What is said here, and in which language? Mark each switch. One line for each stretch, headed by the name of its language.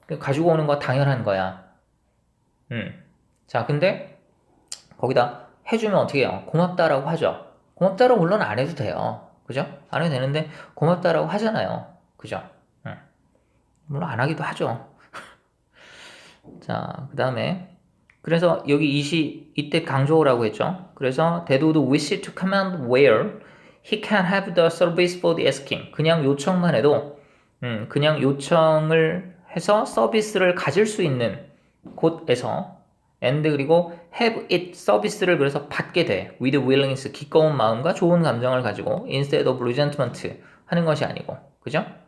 Korean: 가지고 오는 거 당연한 거야. 자, 근데 거기다 해주면 어떻게 해요? 고맙다라고 하죠. 고맙다라고 물론 안 해도 돼요. 그죠? 안 해도 되는데 고맙다라고 하잖아요. 그죠? 물론 안 하기도 하죠. 자, 그 다음에 그래서 여기 이때 강조라고 했죠.
English: 그래서 they would wish to command where he can have the service for the asking.
Korean: 그냥 요청만 해도 그냥 요청을 해서 서비스를 가질 수 있는 곳에서 and 그리고
English: have it
Korean: 서비스를 그래서 받게 돼.
English: with willingness
Korean: 기꺼운 마음과 좋은 감정을 가지고
English: instead of resentment
Korean: 하는 것이 아니고 그죠?